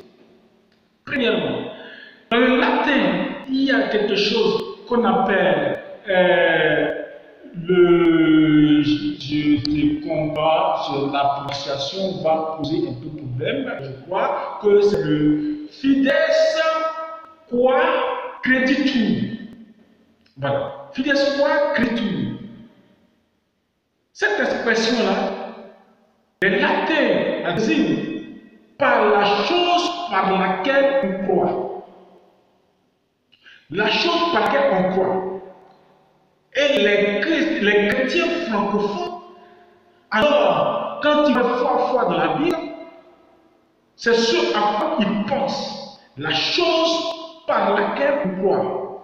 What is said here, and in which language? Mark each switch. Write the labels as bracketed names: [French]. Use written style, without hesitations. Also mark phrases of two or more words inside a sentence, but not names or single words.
[French] Premièrement, dans le latin, il y a quelque chose qu'on appelle je te comprends, l'appréciation va poser un peu de problème. Je crois que c'est le [Latin] fides qua creditur. Voilà. Fides qua creditur. [French] Cette expression-là, les latins désignent par la chose par laquelle on croit. La chose par laquelle on croit. Et les chrétiens francophones, alors, quand ils veulent foi dans la Bible, c'est ce à quoi ils pensent, la chose par laquelle on croit.